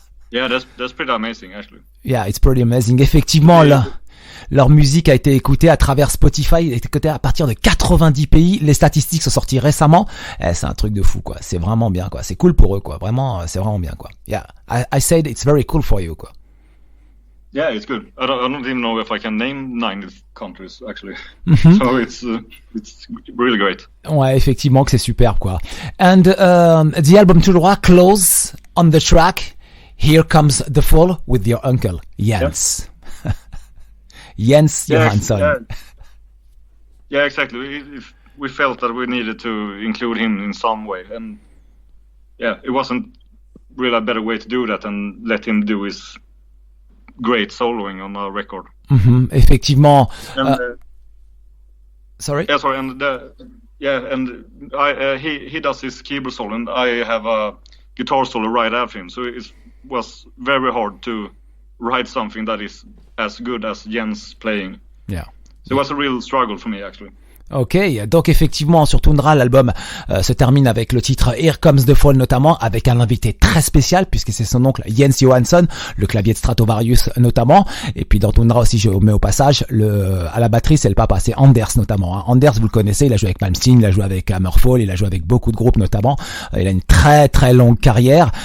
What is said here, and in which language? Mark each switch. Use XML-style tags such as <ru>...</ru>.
<en>Yeah, that's pretty amazing, actually. Yeah, it's pretty amazing.</en> <fr>Effectivement, là. Leur musique a été écoutée à travers Spotify, elle a été écoutée à partir de 90 pays. Les statistiques sont sorties récemment. C'est un truc de fou, quoi. C'est vraiment bien, quoi. C'est cool pour eux, quoi. Vraiment, c'est vraiment bien, quoi.</fr> <en>Yeah, I said it's very cool for you, quoi. Yeah, it's good. I don't even know if I can name 90 countries, actually. So it's really great.</en> <fr>Ouais, effectivement que c'est superbe, quoi.</fr> <en>And the album Tundra close on the track Here Comes the Fall with your uncle, Jens. Yeah. Jens Johansson. Yeah, exactly. We felt that we needed to include him in some way, and it wasn't really a better way to do that and let him do his great soloing on our record.</en> <fr>Effectivement.</fr> <en>And, sorry. Yeah, sorry. And he does his keyboard solo, and I have a guitar solo right after him. So it was very hard to write something that is as good as Jens playing. Yeah. So it was a real struggle for me, actually.</en> <fr>Ok, donc effectivement sur Tundra l'album se termine avec le titre Here Comes the Fall, notamment avec un invité très spécial puisque c'est son oncle Jens Johansson, le clavier de Stratovarius notamment, et puis dans Tundra aussi je mets au passage à la batterie c'est le papa, c'est Anders notamment. Hein. Anders vous le connaissez, il a joué avec Malmsteen, il a joué avec Hammerfall, il a joué avec beaucoup de groupes notamment, il a une très très longue carrière.</fr>